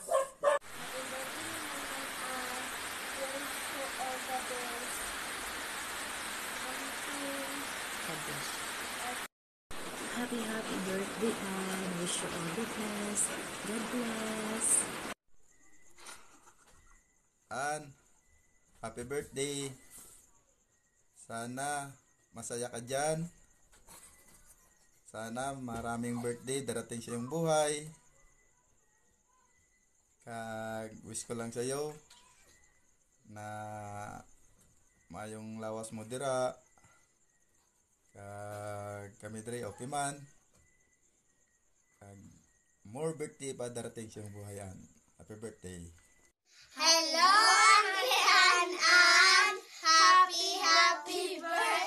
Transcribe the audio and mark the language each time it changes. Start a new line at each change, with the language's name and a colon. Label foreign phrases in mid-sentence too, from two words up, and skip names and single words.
English: Happy birthday, Mama An. I wish you all the best. Auntie. God bless. God happy birthday and wish you all the best. God bless. An, happy birthday.
Filipino: Sana masaya ka dyan. Sana maraming birthday darating sa iyong buhay.
Hiligaynon: Kag wish ko lang sa iyo na mayong lawas mo dira. Kag kami diri okay man.
Filipino: Kag
English: more birthday
Filipino: pa darating sa iyong buhay, An.
English: Happy birthday. Hello, Auntie Ann. Happy birthday.